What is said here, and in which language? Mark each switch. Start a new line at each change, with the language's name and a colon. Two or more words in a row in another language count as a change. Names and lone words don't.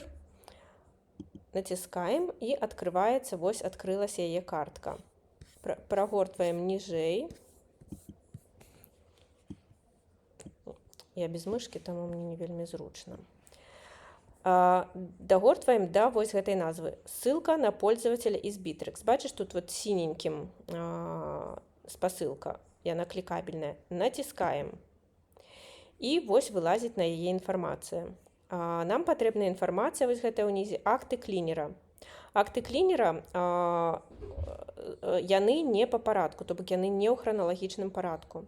Belarusian: Націскаем і адкрываецца, вось адкрылася яе картка. Прагортваем ніжэй. Я без мышкі, таму мне не вельмі зручна. Дагортваем да вось гэтай назвы.
Russian: Ссылка на пользователя из Bittrex.
Belarusian: Бачыш, тут
Russian: вот синеньким
Belarusian: спасылка, яна клікабельная. Націскаем. І вось вылазіць на яе інфармацыя. Нам патрэбная інфармацыя, вось гэта ўнізе, акты клінера. Акты клінера, яны не па парадку, то бок яны не ў храналагічным парадку.